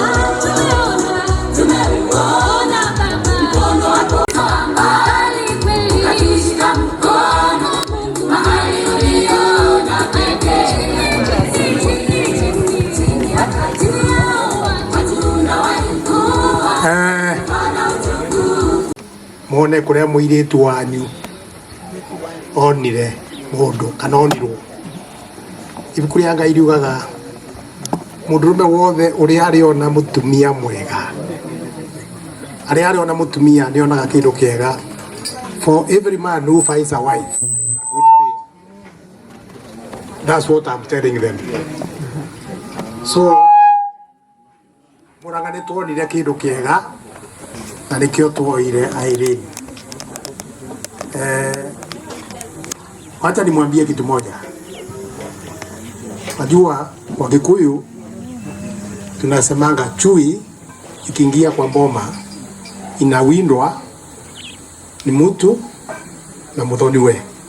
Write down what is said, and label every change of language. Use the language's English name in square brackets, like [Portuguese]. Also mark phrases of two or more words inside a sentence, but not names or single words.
[Swahili] tumeuona Baba mkono wako mbali kweli, ukatushika mkono Mungu mahali uliona pekee, chini ya kati watu unawainua Bwana utukufu. [Kikuyu] Mone kuria muiritu wanyu onire mundu kana onirwo. Ibuku ria Ngai riugaga mundurume wothe uria ariona mutumia mwega, aria ariona mutumia nionaga kindu kiega. [English] For every man who finds a wife, it's a good thing. That's what I'm telling them. [Kikuyu] So muraga ni tuonire kindu kiega na nikio tuoire Irene. [Swahili] Wacha nimwambie kitu moja. Najua kwa Gikuyu tunasemanga chui ikiingia kwa mboma inawindwa ni mtu na muthoniwe.